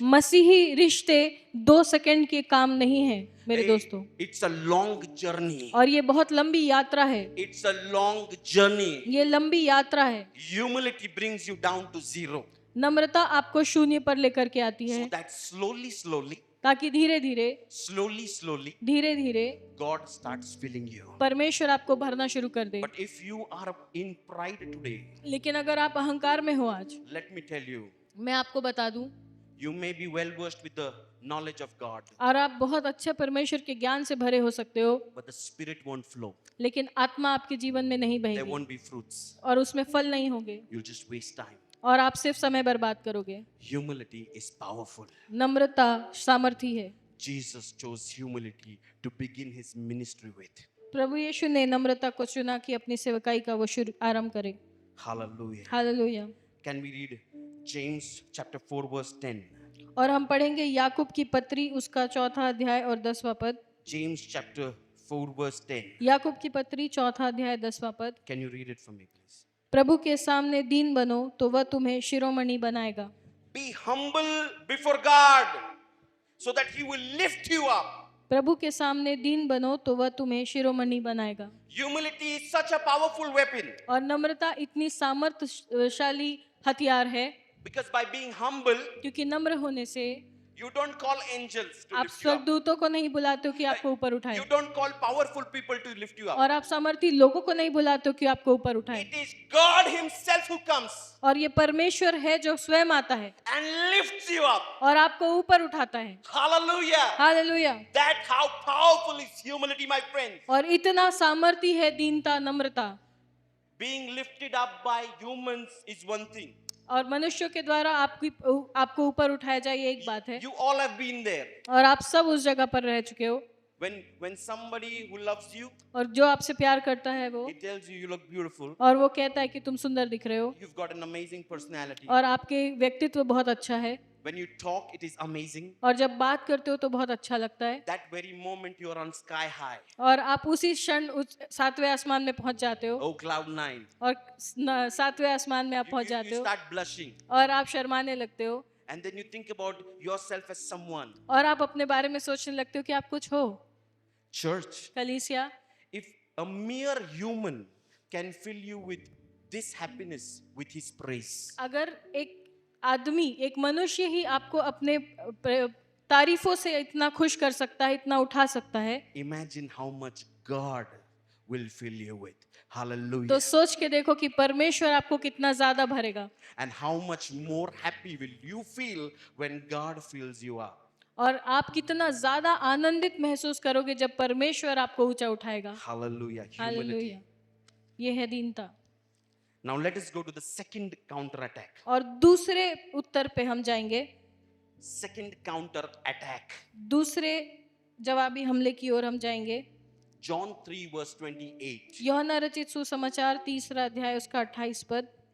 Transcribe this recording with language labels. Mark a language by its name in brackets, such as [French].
[Hindi] मसीही रिश्ते 2 सेकंड के काम नहीं है मेरे दोस्तों, [English] It's a long journey. [Hindi] और ये बहुत लंबी यात्रा है। [English] It's a long journey. [Hindi] ये लंबी यात्रा है। [English] Humility brings you down to zero. [Hindi] नम्रता आपको शून्य पर लेकर के आती है [English] So that slowly, [Hindi] ताकि धीरे धीरे धीरे धीरे [English] God starts filling you. [Hindi] परमेश्वर आपको भरना शुरू कर दे। [English] But if you are in pride today, [Hindi] लेकिन अगर आप अहंकार में हो आज, [English] let me tell you, [Hindi] मैं आपको बता दूं, [English] you may be well versed with the knowledge of God, [Hindi] और आप बहुत अच्छे परमेश्वर के ज्ञान से भरे हो सकते हो, [English] but the spirit won't flow. [Hindi] लेकिन आत्मा आपके जीवन में नहीं [English] There [Hindi] बहेगी [English] won't be fruits. [Hindi] और उसमें फल नहीं होंगे [English] You'll just waste time. [Hindi] और आप सिर्फ समय बर्बाद करोगे। [English] Humility is powerful. [Hindi] नम्रता सामर्थी है। [English] Jesus chose humility to begin his ministry with. [Hindi] प्रभु यीशु ने नम्रता को चुना कि अपनी सेवकाई का वो शुरू आरंभ करे। [English] Hallelujah. [Hindi] Hallelujah. [English] Can we read James chapter 4 verse 10? [Hindi] और हम पढ़ेंगे याकूब की पत्री उसका 4 अध्याय और 10वां पद। [English] James chapter 4 verse 10. [Hindi] याकूब की पत्री 4 अध्याय 10वां पद। [English] Can you read it for me, please? [Hindi] प्रभु के सामने दीन बनो तो वह तुम्हें शिरोमणि बनाएगा। [English] Be humble before God so that he will lift you up. [Hindi] प्रभु के सामने दीन बनो तो वह तुम्हें शिरोमणि बनाएगा। [English] Humility is such a powerful weapon [Hindi] और नम्रता इतनी सामर्थ्यशाली हथियार है, [English] because by being humble, [Hindi] क्योंकि नम्र होने से [English] you don't call angels to [Hindi] आप [English] lift you up. [Hindi] स्वर्गदूतों को नहीं बुलाते हो कि आपको ऊपर उठाए, [English] You don't call powerful people to lift you up. [Hindi] और आप सामर्थी लोगों को नहीं बुलाते हो कि आपको ऊपर उठाए, [English] It is God himself who comes [Hindi] और ये परमेश्वर है जो स्वयं आता है [English] and lifts you up. [Hindi] और आपको ऊपर उठाता है। [English] Hallelujah. [Hindi] Hallelujah. [English] That how powerful is humility, my friends. [Hindi] और इतना सामर्थी है दीनता, नम्रता। [English] Being lifted up by humans is one thing. [Hindi] और मनुष्यों के द्वारा आपको ऊपर उठाया जाए, ये एक बात है। [English] You all have been there. [Hindi] और आप सब उस जगह पर रह चुके हो। [English] When somebody who loves you, [Hindi] और जो आपसे प्यार करता है वो, [English] he tells you look beautiful. [Hindi] और वो कहता है कि तुम सुंदर दिख रहे हो, [English] You've got an amazing personality. [Hindi] और आपके व्यक्तित्व बहुत अच्छा है, [English] When you talk, it is amazing. [Hindi] और जब बात करते हो तो बहुत अच्छा लगता है, [English] That very moment you are on sky high. [Hindi] और आप उसी क्षण उस 7वें आसमान में पहुंच जाते हो, [English] Oh, cloud 9. [Hindi] और 7वें आसमान में आप [English] You, [Hindi] पहुंच [English] you, [Hindi] जाते [English] you [Hindi] हो, [English] start blushing. [Hindi] और आप शर्माने लगते हो, [English] And then you think about yourself as someone. [Hindi] और आप अपने बारे में सोचने लगते हो कि आप कुछ हो। [English] Church, [Hindi] कलीसिया, [English] if a mere human can fill you with this happiness with his praise, [Hindi] अगर एक आदमी, एक मनुष्य ही आपको अपने तारीफों से इतना खुश कर सकता है, इतना उठा सकता है, [English] imagine how much God will fill you with. Hallelujah. [Hindi] तो सोच के देखो कि परमेश्वर आपको कितना ज्यादा भरेगा, [English] And how much more happy will you feel when God fills you up. [Hindi] और आप कितना ज्यादा आनंदित महसूस करोगे जब परमेश्वर आपको ऊंचा उठाएगा। [English] Hallelujah. Humility. [Hindi] हालेलुया, ये है दीनता। [English] Now let us go to the second counter attack. [Hindi] और दूसरे उत्तर पे हम जाएंगे, [English] Second counter attack. [Hindi] दूसरे जवाबी हमले की ओर हम जाएंगे। [English] John 3 verse 28. [Hindi] यूहन्ना रचित सुसमाचार 3 अध्याय उसका 28 पद,